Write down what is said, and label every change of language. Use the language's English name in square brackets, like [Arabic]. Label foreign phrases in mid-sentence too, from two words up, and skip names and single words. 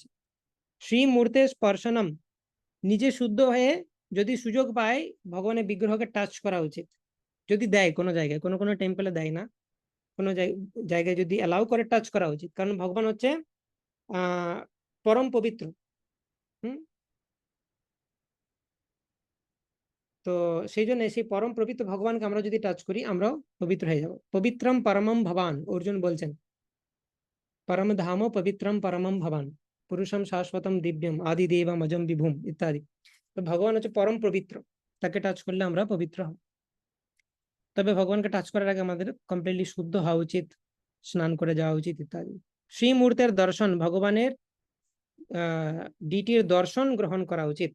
[Sanskrit] শ্রী মূর্তে স্পর্শনম, [Bangla] নিজে শুদ্ধ হয়ে যদি সুযোগ পায় ভগবানের বিগ্রহকে টাচ করা উচিত, যদি দেয় কোনো জায়গায়, কোনো কোনো টেম্পলে দেয় না, কোনো জায়গায় যদি অ্যালাউ করে টাচ করা উচিত, কারণ ভগবান হচ্ছে পরম পবিত্র। হুম, তো সেই জন্য সেই পরম পবিত্র ভগবানকে আমরা যদি টাচ করি আমরাও পবিত্র হয়ে যাব। [Sanskrit] পবিত্রম পরমম ভবান, [Bangla] অর্জুন বলছেন, [Sanskrit] পরম ধাম পবিত্রম পরমম ভবান পুরুষম শাশ্বতম দিব্যম আদি দেবম অজম বিভুম [Bangla] ইত্যাদি। তো ভগবান হচ্ছে পরম পবিত্র, তাকে টাচ করলে আমরা পবিত্র হব। তবে ভগবানকে টাচ করার আগে আমাদের কমপ্লিটলি শুদ্ধ হওয়া উচিত, স্নান করে যাওয়া উচিত ইত্যাদি। শ্রীমূর্তের দর্শন, ভগবানের ডিটির দর্শন গ্রহণ করা উচিত।